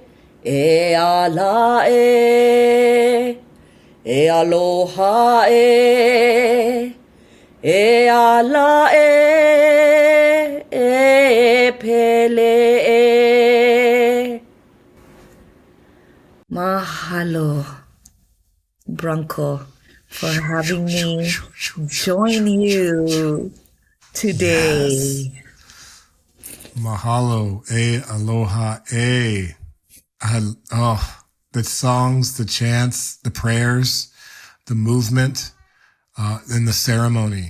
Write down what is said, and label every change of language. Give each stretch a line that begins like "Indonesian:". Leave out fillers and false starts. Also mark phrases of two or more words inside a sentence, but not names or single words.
Hawaiian: E ala e. E aloha e. E ala e. E pele e.
English: Mahalo, Branko, for having me join you today. Yes.
Hawaiian: Mahalo, aloha,
English: the songs, the chants, the prayers, the movement, and the ceremony.